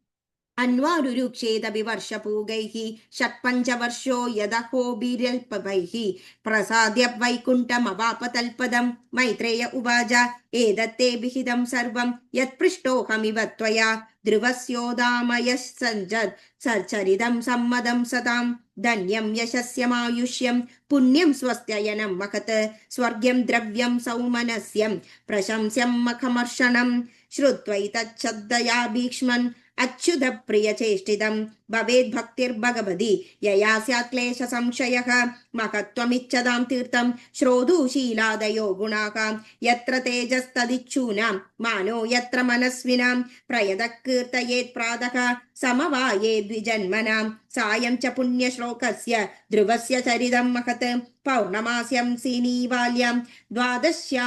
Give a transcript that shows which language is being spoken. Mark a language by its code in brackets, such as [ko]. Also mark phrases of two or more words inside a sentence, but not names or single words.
[sa] അന്വാരുരുക്ഷേദവിവർഷപൂഗൈഃ ഷട്പഞ്ചവർഷോ യദഹോഭിരൽപവൈഃ പ്രസാദ്യ വൈകുണ്ഠമവാപതൽപദം മൈത്രേയ ഉവാച ഏതത്തേ വിഹിതം സർവം യത്പൃഷ്ടോഹമിവ ത്വയാ ധ്രുവസ്യോദാമയഃ സഞ്ജത് സച്ചരിതം സമ്മതം സതാം ധന്യം യശസ്യമായുഷ്യം പുണ്യം സ്വസ്ത്യയനം മഹത് സ്വർഗ്യം ദ്രവ്യം സൗമനസ്യം പ്രശംസ്യം മഖമർഷണം ശ്രുത്വൈതച്ഛബ്ദയാ ഭീക്ഷ്മൻ अच्युत प्रियचेष्टितं भवेद्भक्तिर्भगवതി यया स्यात् क्लेशसंशयः महत्त्वमिच्छतां तीर्थं श्रोतुशीलादयो गुणाः यत्र तेजस्तदिच्छूनां मानो यत्र मनस्विनां प्रयतः कीर्तयेत् प्रातः समवाये द्विजन्मनां सायं च पुण्यश्लोकस्य ध्रुवस्य चरितं महत् पौर्णमास्यां सीनीवाल्यां द्वादश्यां